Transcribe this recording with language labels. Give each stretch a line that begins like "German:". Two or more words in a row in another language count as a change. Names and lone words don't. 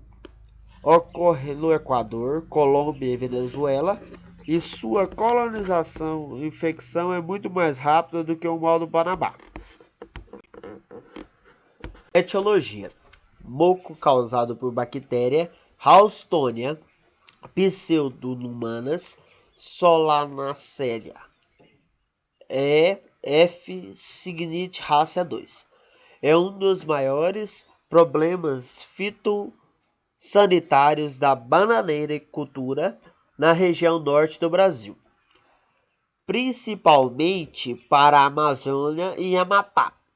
Portuguese: Ocorre no Equador, Colômbia e Venezuela, e sua colonização e infecção é muito mais rápida do que o mal do Panamá. Etiologia: moco causado por bactéria Haustonia pseudomonas solanaceae. F. Signit raça 2. É um dos maiores problemas fitossanitários da bananeicultura na região norte do Brasil, principalmente para a Amazônia e Amapá.